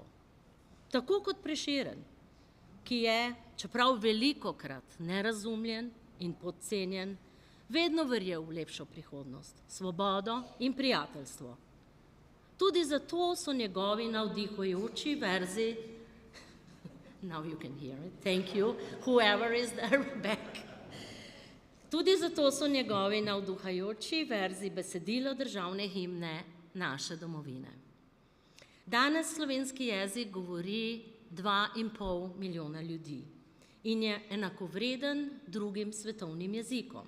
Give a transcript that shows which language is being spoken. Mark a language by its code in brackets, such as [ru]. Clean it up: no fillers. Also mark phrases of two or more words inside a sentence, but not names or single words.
[sl] Tako kot Prešeren, ki je, čeprav velikokrat nerazumljen in podcenjen, vedno verjel v lepšo prihodnost, svobodo in prijateljstvo. Tudi zato so njegovi navdihujoči verzi, [en] now you can hear it, thank you, whoever is there back. [sl] Tudi zato so njegovi navduhajoči verzi besedilo državne himne naše domovine. Danes slovenski jezik govori 2,5 milijona ljudi in je enakovreden drugim svetovnim jezikom.